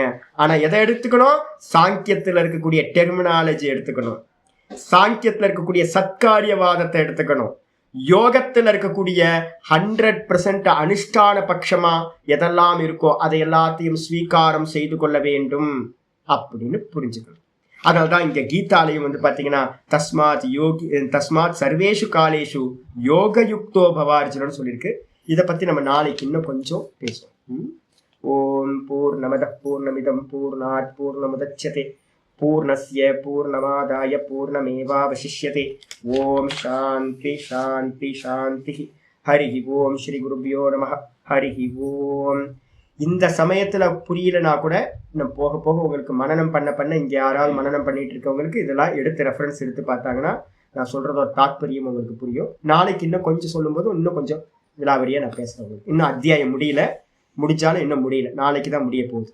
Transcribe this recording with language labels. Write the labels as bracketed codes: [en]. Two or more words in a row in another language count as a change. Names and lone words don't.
[ta] ஆனா எதை எடுத்துக்கணும், சாங்கியத்துல இருக்கக்கூடிய டெர்மினாலஜி எடுத்துக்கணும், சாங்கியத்துல இருக்கக்கூடிய சத்காரியவாதத்தை எடுத்துக்கணும், யோகத்துல இருக்கக்கூடிய 100% அனுஷ்டான பட்சமா எதெல்லாம் இருக்கோ அதை எல்லாத்தையும் ஸ்வீகாரம் செய்து கொள்ள வேண்டும் அப்படின்னு புரிஞ்சுக்கணும். அதனால்தான் இங்க கீதாலயம் வந்து பாத்தீங்கன்னா [sa] तस्मात् सर्वेषु कालेषु योगयुक्तो भवार्जुनन्नु [ta] சொல்லியிருக்கு. இதை பத்தி நம்ம நாளைக்கு இன்னும் கொஞ்சம் பேசுவோம். [sa] ॐ पूर्णमद पूर्णमिदं पूर्णात् पूर्णमुदच्यते पूर्णस्य पूर्णमादाय पूर्णमेवावशिष्यते. ॐ शान्ति शान्ति शान्ति. हरि ॐ श्री गुरुभ्यो नमः. हरि ॐ. [ta] இந்த சமயத்துல புரியலனா கூட நம்ம போக போக உங்களுக்கு மனனம் பண்ண இங்க யாராவது மனனம் பண்ணிட்டு இருக்கவங்களுக்கு இதெல்லாம் எடுத்து ரெஃபரன்ஸ் எடுத்து பார்த்தாங்கன்னா நான் சொல்றதோட தாற்பயம் உங்களுக்கு புரியும். நாளைக்கு இன்னும் கொஞ்சம் சொல்லும்போது இன்னும் கொஞ்சம் விலாவரியா நான் பேசுறேன். இன்னும் அத்தியாயம் முடிஞ்சாலும் இன்னும் முடியல, நாளைக்கு தான் முடிய போகுது.